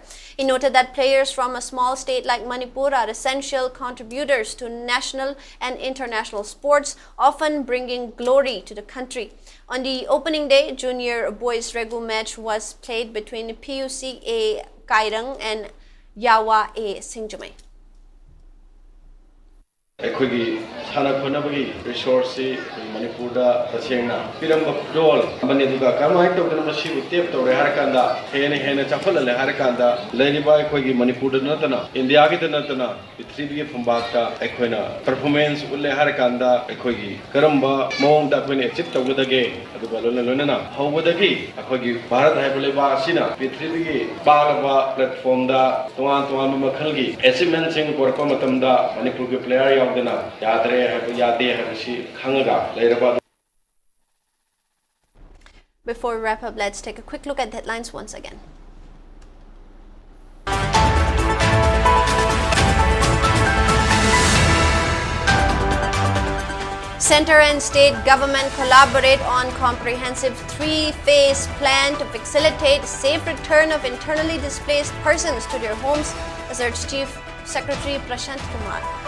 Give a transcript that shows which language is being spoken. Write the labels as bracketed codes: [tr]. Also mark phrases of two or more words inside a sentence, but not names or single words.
[en] He noted that players from a small state like Manipur are essential contributors to national and international sports, often bringing glory to the country. On the opening day, junior boys regu match was played between PUC A Kairang and Yawa A Singjamai. [mni] ꯑꯩꯈꯣꯏꯒꯤ ꯁꯥꯟꯅ ꯈꯣꯠꯅꯕꯒꯤ ꯔꯤꯁꯣꯔꯁꯁꯤ ꯃꯅꯤꯄꯨꯔꯗ ꯇꯁꯦꯡꯅ ꯄꯤꯔꯝꯕ ꯈꯨꯗꯣꯜ ꯑꯃꯅꯤ ꯑꯗꯨꯒ ꯀꯔꯝꯍꯥꯏꯅ ꯇꯧꯗꯅ ꯃꯁꯤꯕꯨ ꯇꯦꯞ ꯇꯧꯔꯦ ꯍꯥꯏꯔꯀꯥꯟꯗ ꯍꯦꯟꯅ ꯆꯥꯎꯈꯠꯍꯜꯂꯦ ꯍꯥꯏꯔꯀꯥꯟꯗ ꯂꯩꯔꯤꯕ ꯑꯩꯈꯣꯏꯒꯤ ꯃꯅꯤꯄꯨꯔꯗ ꯅꯠꯇꯅ ꯏꯟꯗꯤꯌꯥꯒꯤꯗ ꯅꯠꯇꯅ ꯄ꯭ꯔꯤꯊꯤꯕꯤꯒꯤ ꯐꯝꯕꯥꯛꯇ ꯑꯩꯈꯣꯏꯅ ꯄꯔꯐꯣꯔꯃꯦꯟꯁ ꯎꯠꯂꯦ ꯍꯥꯏꯔꯀꯥꯟꯗ ꯑꯩꯈꯣꯏꯒꯤ ꯀꯔꯝꯕ ꯃꯑꯣꯡꯗ ꯑꯩꯈꯣꯏꯅ ꯑꯦꯆꯤꯞ ꯇꯧꯒꯗꯒꯦ ꯑꯗꯨꯒ ꯂꯣꯏꯅꯅ ꯍꯧꯕꯗꯒꯤ ꯑꯩꯈꯣꯏꯒꯤ ꯚꯥꯔꯠ ꯍꯥꯏꯕ ꯂꯩꯕꯥꯛ ꯑꯁꯤꯅ ꯄ꯭ꯔꯤꯊꯤꯕꯤꯒꯤ ꯄꯥꯛꯂꯕ ꯄ꯭ꯂꯦꯠꯐꯣꯝꯗ ꯇꯣꯉꯥꯟꯕ ꯃꯈꯜꯒꯤ ꯑꯦꯆꯤꯞꯃꯦꯟꯁꯤꯡ ꯄꯨꯔꯛꯄ ꯃꯇꯝꯗ ꯃꯅꯤꯄꯨꯔꯒꯤ ꯄ꯭ꯂꯦꯌꯔ [en] Before we wrap up, let's take a quick look at the headlines once again. Center and state government collaborate on comprehensive 3-phase plan to facilitate safe return of internally displaced persons to their homes, asserts Chief Secretary Prashant Kumar.